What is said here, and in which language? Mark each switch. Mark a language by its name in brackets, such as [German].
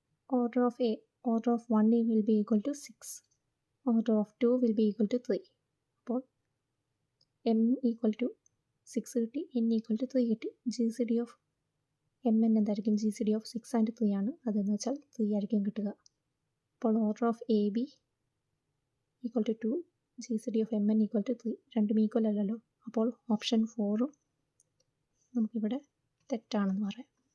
[English] Order of 1 will be equal to 6. Order of 2 will be equal to 3. [Malayalam] അപ്പോൾ m = 6 കിട്ടി, n = 3 കിട്ടി. [English] GCD of mn [Malayalam] എന്തായിരിക്കും? [English] GCD of 6 and 3 [Malayalam] ആണ്. അതെന്ന് വെച്ചാൽ 3 ആയിരിക്കും കിട്ടുക. അപ്പോൾ order of A B = 2, GCD of mn = 3. രണ്ടും ഈക്വൽ അല്ലല്ലോ. അപ്പോൾ ഓപ്ഷൻ 4ഉം നമുക്കിവിടെ തെറ്റാണെന്ന് പറയാം.